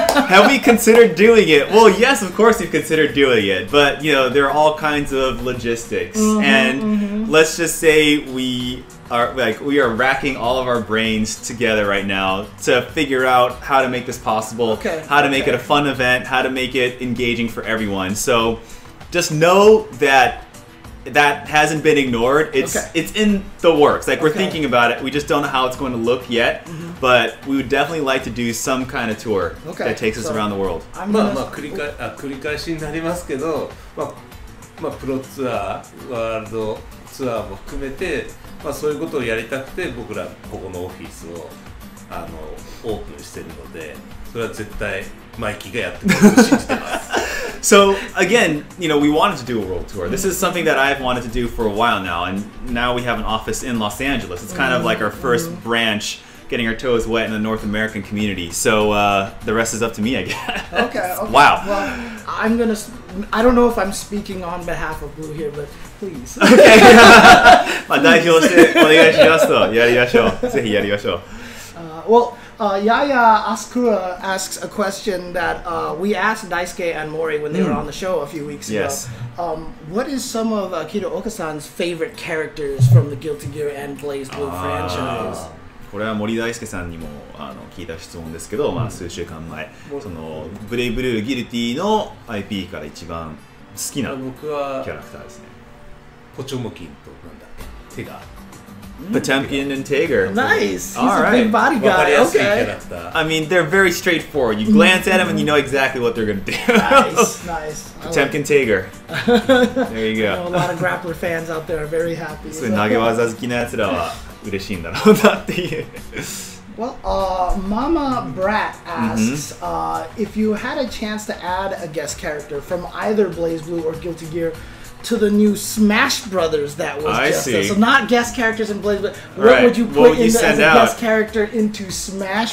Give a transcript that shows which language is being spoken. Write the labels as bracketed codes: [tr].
[en] Have we considered doing it? Well, yes, of course we've considered doing it, but you know there are all kinds of logistics, and let's just say we are racking all of our brains together right now to figure out how to make this possible, how to make it a fun event, how to make it engaging for everyone. So just know that hasn't been ignored. It's in the works. Like we're thinking about it. We just don't know how it's going to look yet. But we would definitely like to do some kind of tour that takes us around the world. [ja] まあ繰り返しになりますけど、まあプロツアー、ワールドツアーも含めて、まあそういうことをやりたくて僕らここのオフィスをオープンしてるので、それは絶対マイキーがやってくれると信じてます。 [en] So again, you know, we wanted to do a world tour. This is something that I've wanted to do for a while now, and now we have an office in Los Angeles. It's kind of like our first branch, getting our toes wet in the North American community. So the rest is up to me, I guess. Okay. Wow. Well, I don't know if I'm speaking on behalf of Blue here, but please. Okay. [ja] まあ代表してお願いしますとやりましょう。ぜひやりましょう。 [en] Well, Yaya Asakura asks a question that we asked Daisuke and Mori when they were on the show a few weeks ago. Yes. What is some of Kidooka-san's favorite characters from the Guilty Gear and BlazBlue franchise? [ja] これは森大輔さんにも聞いた質問ですけど、まあ、数週間前、そのブレイブルーギルティの IP から一番好きなキャラクターですね。ポチョモキンとなんだっけ、テガ [en] Potemkin and Tiger. Nice. He's All a big body guy. Okay. I mean, they're very straightforward. You glance at them and you know exactly what they're going to do. Nice, nice. Potemkin Tiger. There you I know a go. lot of grappler fans out there are very happy. [ja] そういう投げ技好きなやつらは嬉しいんだろうなっていう。 [en] Well, Mama Brat asks if you had a chance to add a guest character from either BlazBlue or Guilty Gear to the new Smash Brothers that was so not guest characters in BlazBlue. What would you put in as a guest character into Smash Brothers?